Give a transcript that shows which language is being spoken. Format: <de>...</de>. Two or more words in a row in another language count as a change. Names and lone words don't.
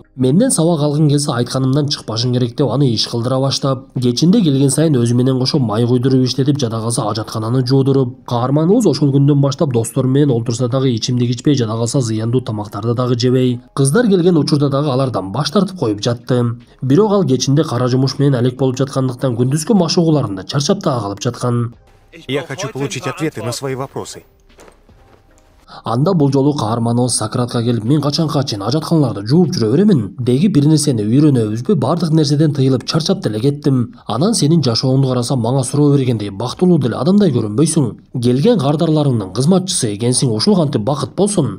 <ky>Менден сабак алгың келсе айтканымдан чыкпашың керек деп аны иш кылдыра баштап, кечинде келген сайын өзү менен кошо май куйдуруп иштетип, жада калса ажаткананы жуудуруп, каарманыбыз ошол күндөн баштап достору менен олтурса дагы ичимдик ичпей, жада калса зыяндуу тамактарды дагы жебей, кыздар келген учурда дагы алардан баш тартып коюп жатты. Бирок ал кечинде кара жумуш менен алек болуп жаткандыктан күндүзгү машыгууларында чарчап дагы калып жаткан.</ky> <ru>Я хочу получить ответы на свои вопросы.</ru> <ky>Анда бул жолу каарманыбыз Сократка келип, мен качанга чейин ажатканаларды жууп жүрө беремин? Деги бир нерсени үйрөнөбүзбү? Бардык нерседен тыйылып чарчап деле кеттим. Анан сенин жашооңду карасам, мага суроо бергендей бактылуу деле адамдай көрүнбөйсүң. Келген кардарларыңдын кызматчысы экенсиң, ушул кантип бакыт болсун?</ky>